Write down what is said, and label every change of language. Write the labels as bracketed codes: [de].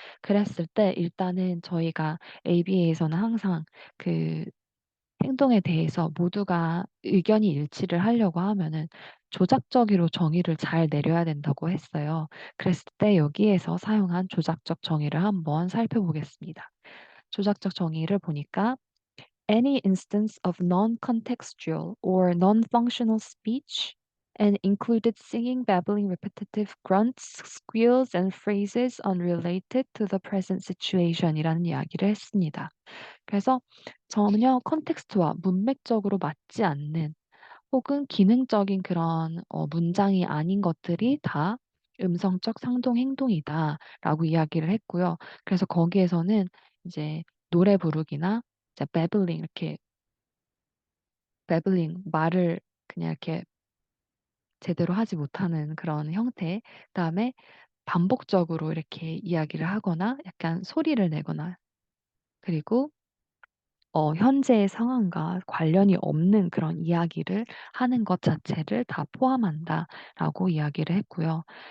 [ko] 그랬을 때 일단은 저희가 ABA에서는 항상 그 행동에 대해서 모두가 의견이 일치를 하려고 하면은 조작적으로 정의를 잘 내려야 된다고 했어요. 그랬을 때 여기에서 사용한 조작적 정의를 한번 살펴보겠습니다. 조작적 정의를 보니까 [en] any instance of non-contextual or non-functional speech and included singing, babbling, repetitive grunts, squeals, and phrases unrelated to the present situation이라는 [ko] 이야기를 했습니다. 그래서 전혀 컨텍스트와 문맥적으로 맞지 않는 혹은 기능적인 그런 문장이 아닌 것들이 다 "음성적 상동 행동이다."라고 이야기를 했고요. 그래서 거기에서는 이제 노래 부르기나 이제 babbling 이렇게 말을 그냥 이렇게 제대로 하지 못하는 그런 형태, 그다음에 반복적으로 이렇게 이야기를 하거나 약간 소리를 내거나, 그리고 현재의 상황과 관련이 없는 그런 이야기를 하는 것 자체를 다 포함한다라고 이야기를 했고요.